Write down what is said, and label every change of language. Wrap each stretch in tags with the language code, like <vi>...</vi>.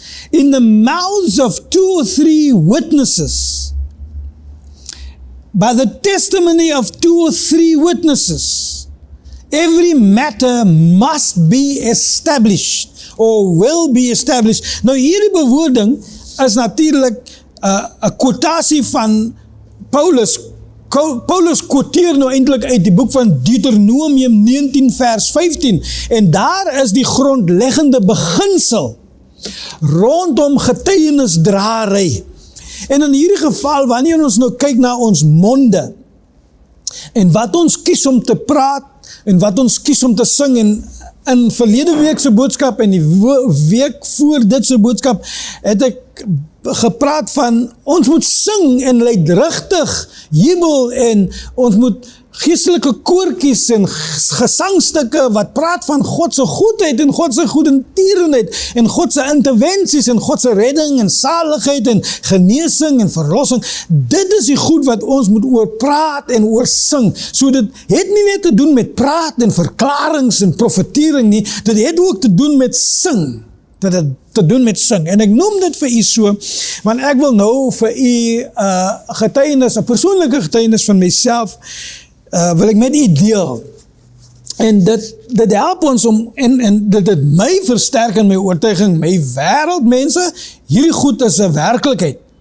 <en>In the mouths of 2 or 3 witnesses, by the testimony of 2 or 3 witnesses, every matter must be established, or will be established.</en> <af>Nou hierdie bewoording is natuurlik 'n quotasie van Paulus. Paulus quoteer nou eintlik uit die boek van Deuteronomium 19 vers 15, en daar is die grondleggende beginsel rondom getuienisdraery. En in hierdie geval, wanneer ons nou kyk na ons monde, en wat ons kies om te praat, en wat ons kies om te sing, en in verlede week se boodskap en die week voor dit se boodskap, het ek gepraat van, ons moet sing en luidrigtig jubel, en ons moet geestelike koortjies en gesangstukke wat praat van God se goedheid en God se goedertierenheid en God se intervensies en God se redding en saligheid en genesing en verlossing. Dit is die goed wat ons moet oor praat en oor sing. So dit het nie net te doen met praat en verklarings en profetiering nie, dit het ook te doen met sing. Dit het te doen met sing. En ek noem dit vir u so, want ek wil nou vir u getuienis, 'n persoonlike getuienis van myself, wil ek met u deel. En dit help ons om, en dit my versterk in my oortuiging, my wêreldmense, hierdie goed is 'n werklikheid.</af>